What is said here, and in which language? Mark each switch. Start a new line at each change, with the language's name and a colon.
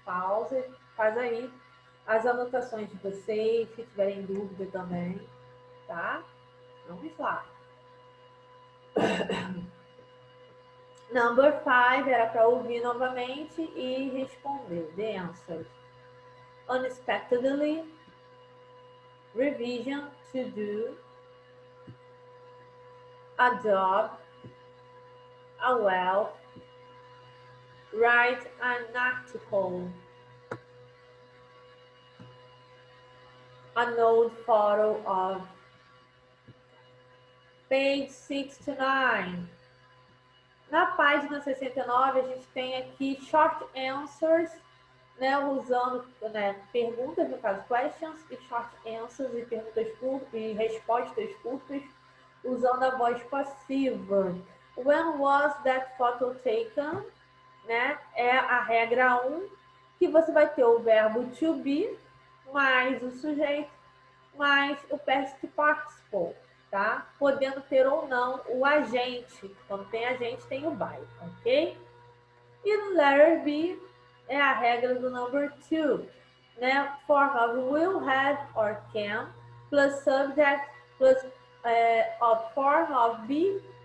Portuguese: Pausa, faz aí as anotações de vocês, se tiverem dúvida também, tá? Vamos lá. Number 5 era para ouvir novamente e responder.
English: The answers. Unexpectedly, revision, to do, a job, a wealth, write an article, an old photo of. Page 69.
Portuguese: Na página 69, a gente tem aqui
English: short answers,
Portuguese: né, usando, né, perguntas, no caso, questions, e short answers, e perguntas curtas, e respostas curtas, usando a voz passiva.
English: When was that photo taken?
Portuguese: Né, é a regra 1, que você vai ter o verbo to be, mais o sujeito, mais o past participle. Tá? Podendo ter ou não o agente. Quando tem agente, tem o by, ok? E no letter B é a regra do number 2, né?
English: Form of will, have or can, plus subject, plus of form of be,